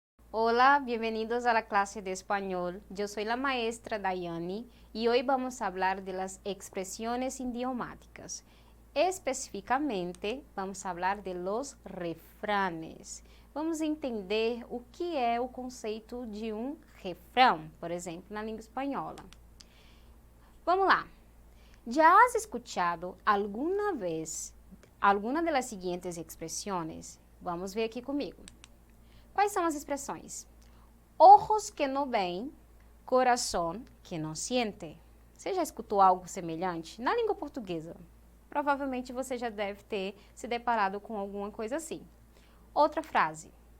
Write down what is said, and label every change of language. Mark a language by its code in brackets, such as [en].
[es] Hola, bienvenidos a la clase de español. Yo soy la maestra Dayani y hoy vamos a hablar de las expresiones idiomáticas. Especificamente, vamos a hablar de los refranes. [pt] Vamos entender o que é o conceito de um refrão, por exemplo, na língua espanhola. Vamos lá. [es] ¿Ya has escuchado alguna vez alguna de las siguientes expresiones? [pt] Vamos ver aqui comigo. Quais são as expressões? [es] Ojos que não veem, coração que não siente. [pt] Você já escutou algo semelhante na língua portuguesa? Provavelmente você já deve ter se deparado com alguma coisa assim. Outra frase.